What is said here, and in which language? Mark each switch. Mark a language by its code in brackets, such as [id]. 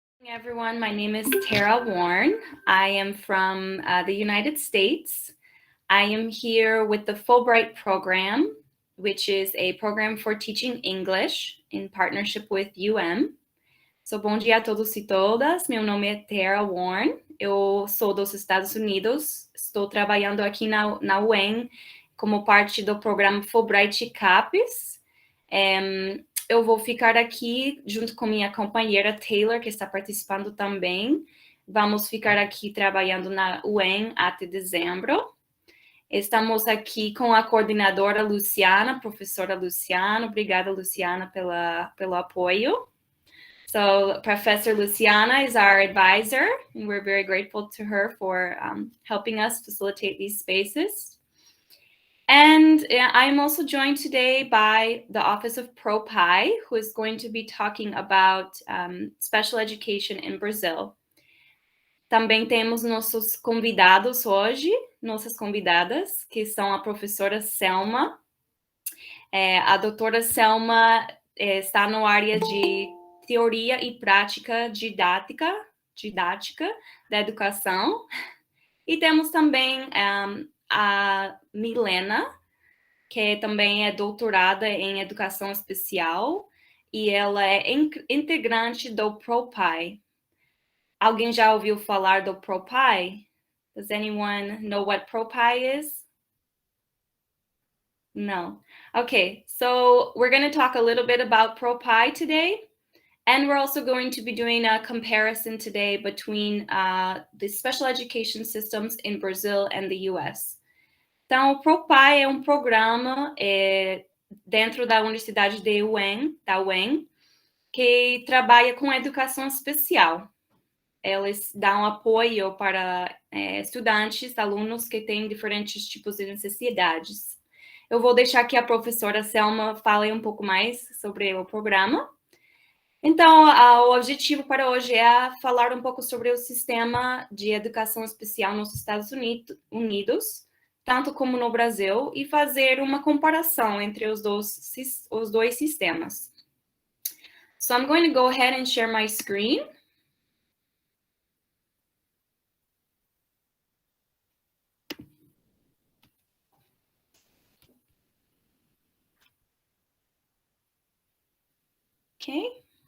[en] Everyone, my name is Tara Warren. I am from the United States. I am here with the Fulbright program, which is a program for teaching English in partnership with So, [pt] bom dia a todos e todas. Meu nome é Tara Warren. Eu sou dos Estados Unidos. Estou trabalhando aqui na UEM como parte do programa Fulbright CAPES. Eu vou ficar aqui junto com minha companheira Taylor, que está participando também. Vamos ficar aqui trabalhando na UEM até dezembro. Estamos aqui com a coordenadora Luciana, professora Luciana. Obrigada, Luciana, pelo apoio. [en] So Professor Luciana is our advisor, and we're very grateful to her for helping us facilitate these spaces. And I'm also joined today by the Office of ProPI, who is going to be talking about special education in Brazil. [pt] Também temos nossos convidados hoje, nossas convidadas, que são a professora Selma. A doutora Selma está na área de teoria e prática didática da educação. E temos também a Milena, que também é doutorada em educação especial, e ela é integrante do ProPI. Alguém já ouviu falar do ProPI? [en] Does anyone know what ProPI is? No. Okay, so we're going to talk a little bit about ProPI today. And we're also going to be doing a comparison today between the special education systems in Brazil and the US. [pt] Então, o ProPI é um programa dentro da Universidade da UEM, que trabalha com educação especial. Eles dão apoio para estudantes, alunos que têm diferentes tipos de necessidades. Eu vou deixar que a professora Selma fale um pouco mais sobre o programa. Então, o objetivo para hoje é falar um pouco sobre o sistema de educação especial nos Estados Unidos, tanto como no Brasil, e fazer uma comparação entre os dois sistemas. [en] So I'm going to go ahead and share my screen. Ok.